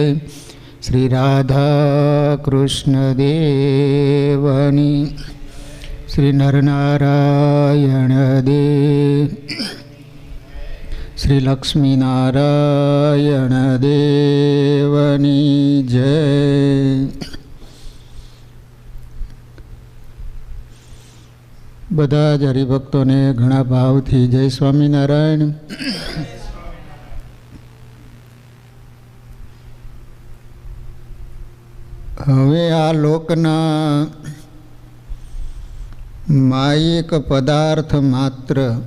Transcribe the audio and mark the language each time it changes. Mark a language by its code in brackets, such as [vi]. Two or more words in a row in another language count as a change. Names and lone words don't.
[gu] श्री राधा कृष्ण देवनी श्री नरनारायण देव श्री लक्ष्मी नारायण देवनी जय। બધા જ હરિભક્તોને ઘણા ભાવથી જય સ્વામિનારાયણ। હવે આ લોકના માયિક પદાર્થ માત્ર